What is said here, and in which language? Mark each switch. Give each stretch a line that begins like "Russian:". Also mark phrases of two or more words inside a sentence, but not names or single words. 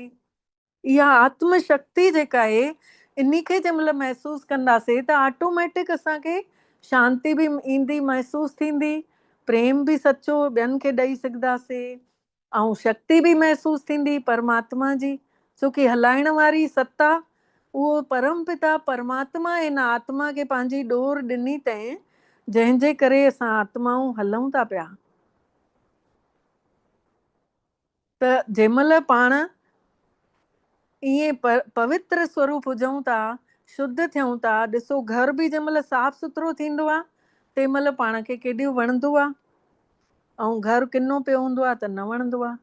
Sindhi: इहा आत्म शक्ति जेका आहे, इन खे जंहिं महिल महसूस कंदासीं त ऑटोमेटिक असांखे शांती बि ईंदी, महसूस थींदी, प्रेम बि सचो ॿियनि खे ॾेई सघंदासीं, ऐं शक्ति बि महसूस थींदी परमात्मा जी। छोकी हलाइण वारी सत्ता उहो परम पिता परमात्मा हिन आत्मा खे पंहिंजी डोर ॾिनी अथई, जंहिंजे करे असां आत्माऊं हलूं था पिया। त जंहिं महिल पाण ईअं पवित्र स्वरूप हुजूं था, शुद्ध थियूं था, ॾिसो घर बि जंहिं महिल साफ़ सुथिरो थींदो आहे तंहिं महिल पाण खे केॾो वणंदो आहे, ऐं घर किनो पियो हूंदो आहे त न वणंदो आहे।